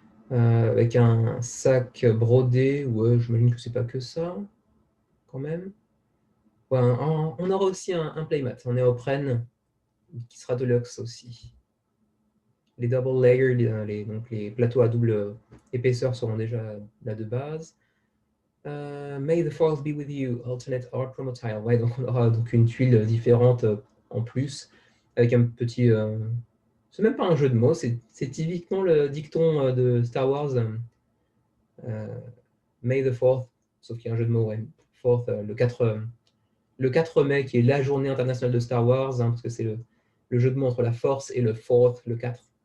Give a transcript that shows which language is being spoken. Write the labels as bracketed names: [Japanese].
[French] Avec un sac brodé. Ouais, j'imagine que c'est pas que ça, quand même. Ouais, on aura aussi un playmat. On est au Pren, qui sera Deluxe aussi. Les double layers, donc les plateaux à double épaisseur seront déjà là de base. [English] May the Force be with you, alternate art promo tile. [French] Ouais, donc on aura donc une tuile différente en plus, avec un petit. C'est même pas un jeu de mots, c'est typiquement le dicton de Star Wars, May the Fourth, sauf qu'il y a un jeu de mots, ouais. Fourth, le 4 mai, qui est la journée internationale de Star Wars, hein, parce que c'est le jeu de mots entre la Force et le Fourth, le 4.